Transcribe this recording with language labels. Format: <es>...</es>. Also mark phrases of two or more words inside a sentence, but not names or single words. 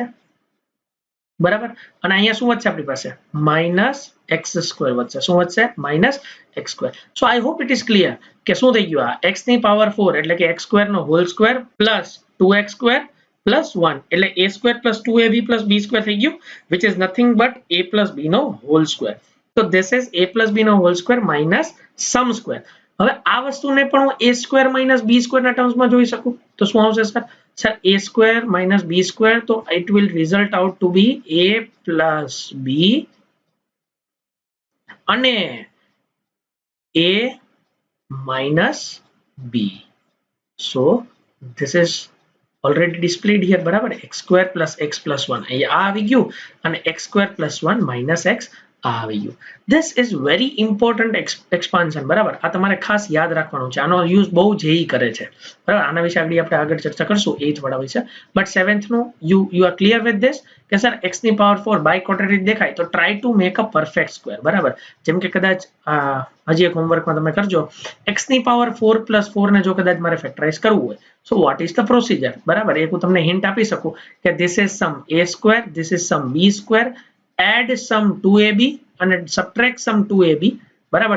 <gu>બરાબર. અને અહીંયા શું વધશે આપણી પાસે?</gu> <en>minus x square</en> <gu>વધશે. શું વધશે?</gu> <en>minus x square. so I hope it is clear</en> <gu>કે શું થઈ ગયું? આ x ની પાવર 4 એટલે કે</gu> <en>x square</en> <gu>નો</gu> <en>whole square plus 2x square plus 1</en> <gu>એટલે</gu> <en>a square plus 2ab plus b square</en> <gu>થઈ ગયું,</gu> <en>which is nothing but a plus b નો whole square. તો this is a plus b નો whole square minus sum square.</en> <gu>હવે આ વસ્તુને પણ હું</gu> <en>a square minus b square</en> <gu>ના ટર્મ્સમાં જોઈ શકું તો શું આવશે સર?</gu> <en>sir a square minus b square, તો it will result out to be a plus b અને a minus b. So this is already displayed here.</en> <gu>બરાબર.</gu> <en>x square plus x plus 1</en> <gu>અહીંયા આ આવી ગયું અને</gu> <en>x square plus 1 minus x</en> <gu>આ આવી ગયું.</gu> <en>This is very important expansion.</en> <gu>બરાબર. આ તમારે ખાસ યાદ રાખવાનું છે. આનો યુઝ બહુ જેઈ કરે છે. બરાબર. આના વિશે આપણે આગળ ચર્ચા કરશું 8th વાળા વિશે. બટ 7th નું</gu> <en>you are clear with this</en> <gu>કે સર x ની પાવર 4</gu> <en>by quadratic</en> <gu>દેખાય તો</gu> <en>try to make a perfect square.</en> <gu>બરાબર. જેમ કે કદાચ હજી એક હોમવર્કમાં તમે કરજો. x ની પાવર 4 પ્લસ 4 ને જો કદાચ મારે ફેક્ટરાઇઝ કરવું હોય</gu> <en>so what is the procedure?</en> <gu>બરાબર. એક હું તમને હિન્ટ આપી શકું કે</gu> <en>this is some a square, this is some b square, add some 2ab</en> <gu>અને</gu> <en>subtract some 2ab.</en> <gu>બરાબર.</gu>